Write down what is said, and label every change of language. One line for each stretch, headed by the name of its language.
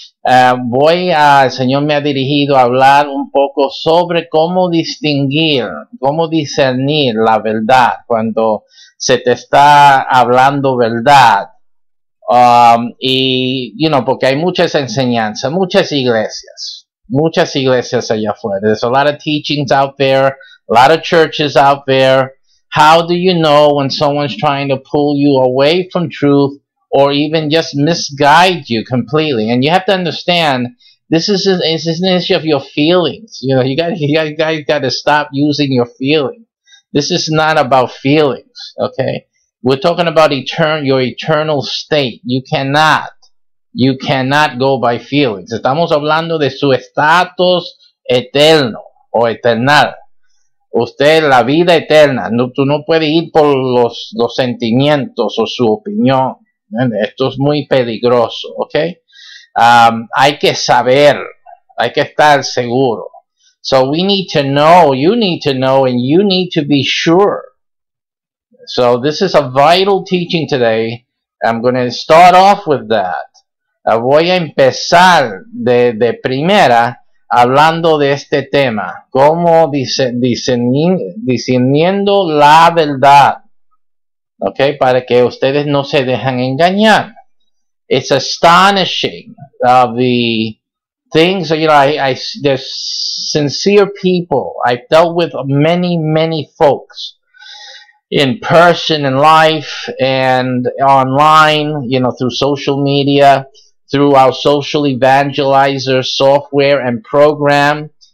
Spanish: El Señor me ha dirigido a hablar un poco sobre cómo distinguir, cómo discernir la verdad cuando se te está hablando verdad. Porque hay muchas enseñanzas, muchas iglesias allá afuera.
English: There's a lot of teachings out there, a lot of churches out there. How do you know when someone's trying to pull you away from truth or even just misguide you completely? And you have to understand, this is an issue of your feelings. You got to stop using your feelings. This is not about feelings, okay? We're talking about your eternal state. You cannot go by feelings.
Spanish: Estamos hablando de su estatus eterno o eternal. Usted, la vida eterna. Tú no puedes ir por los sentimientos o su opinión. Esto es muy peligroso, ¿ok? Hay que saber, hay que estar seguro.
English: So we need to know, you need to know, and you need to be sure. So this is a vital teaching today. I'm going to start off with that.
Spanish: Voy a empezar de primera hablando de este tema, cómo discerniendo la verdad, okay, para que ustedes no se dejan engañar.
English: It's astonishing the things, there's sincere people. I've dealt with many folks in person, in life, and online, through social media, through our social evangelizer software and program.